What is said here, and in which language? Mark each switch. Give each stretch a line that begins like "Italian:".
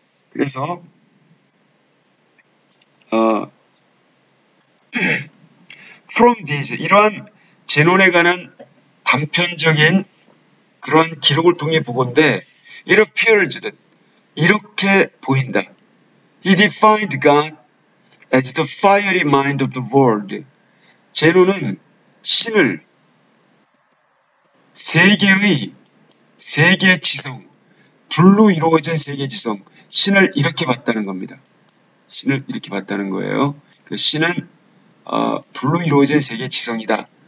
Korean: 그래서
English: from these,
Korean: 이러한 제논에 관한 단편적인 그러한 기록을 통해 보건대
English: it appears that,
Korean: 이렇게 보인다.
English: He defined God as the fiery mind of the world.
Korean: 제논은 신을 세계의 지성, 불로 이루어진 세계 지성, 신을 이렇게 봤다는 겁니다. 신을 이렇게 봤다는 거예요. 그 신은 불로 이루어진 세계 지성이다.